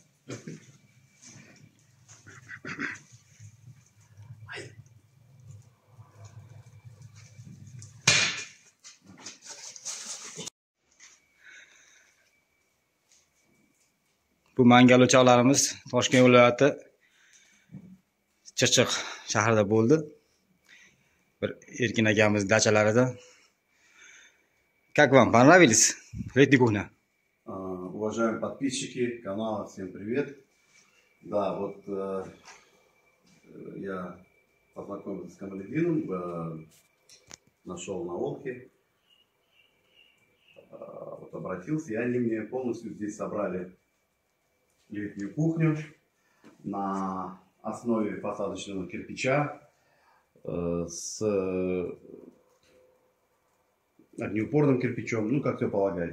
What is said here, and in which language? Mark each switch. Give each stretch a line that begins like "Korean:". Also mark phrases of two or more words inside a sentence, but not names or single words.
Uzbek: Bu mangal o'choqlarimiz Toshkent viloyati Chirchiq shahrida bo'ldi. Bir Erkin akamiz dachalarida.
Russian: Как вам понравились? Летний кухня. Уважаемые подписчики канала, всем привет. Да, вот я познакомился с Камалетдином, нашел на Волке, вот обратился, и они мне полностью здесь собрали летнюю кухню на основе посадочного кирпича с огнеупорным кирпичом, ну как все полагает.